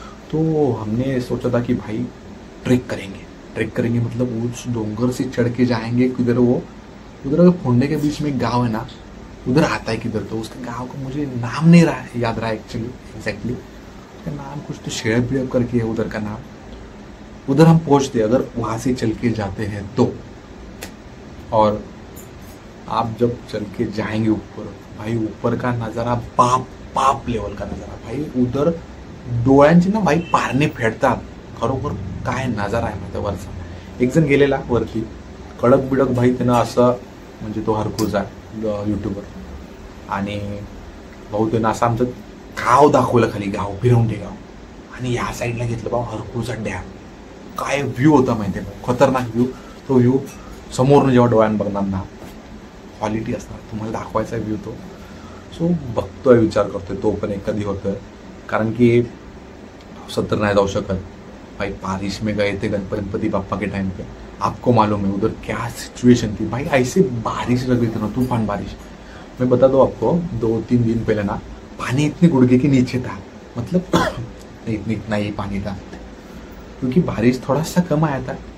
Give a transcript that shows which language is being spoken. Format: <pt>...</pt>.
<hi>तो हमने सोचा था कि भाई ट्रेक करेंगे मतलब उस डोंगर से चढ़ के जाएंगे किधर, वो उधर फोंडे के बीच में एक गाँव है ना, उधर आता है किधर तो, उसके गांव का मुझे नाम नहीं रहा है, याद रहा एक्चुअली एग्जैक्टली उसका नाम कुछ तो शेड़प करके है उधर का नाम। उधर हम पहुंचते अगर वहां से चल के जाते हैं तो, और आप जब चल के जाएंगे ऊपर भाई, ऊपर का नज़ारा बाप लेवल का नज़ारा भाई।</hi> <mr>उधर डोळ्यांची ना भाई पारणे फेडतात, खरोखर काय नजारा आहे माहिती वरचा। एक जण गेलेला वरती, कडक बिडक भाई त्यानं असं, म्हणजे तो हरकुळचा यूट्यूबर, आणि भाऊ त्यानं असं आमचं गाव दाखवलं, खाली गाव भिरवंडी गाव, आणि या साईडला घेतलं भाऊ हरकुळचा डॅम। काय व्ह्यू होता माहिती आहे, खतरनाक व्ह्यू। तो व्ह्यू समोरनं जेव्हा डोळ्यानं बघणार ना, क्वालिटी असणार, तुम्हाला दाखवायचा व्ह्यू तो। सो बघतोय, विचार करतोय तो पण एक कधी होतोय, कारण की सत्तर नाही जाऊ शकत भाई।</mr> <hi>बारिश में गए थे गणपति बापा के टाइम पे, आपको मालूम है उधर क्या सिचुएशन थी भाई, ऐसे बारिश लग रही थी ना, तूफान बारिश। मैं बता दो आपको, 2-3 दिन पहले ना पानी इतने गुड़गे के नीचे था, मतलब इतना ही पानी था, क्योंकि बारिश थोड़ा सा कम आया था।</hi>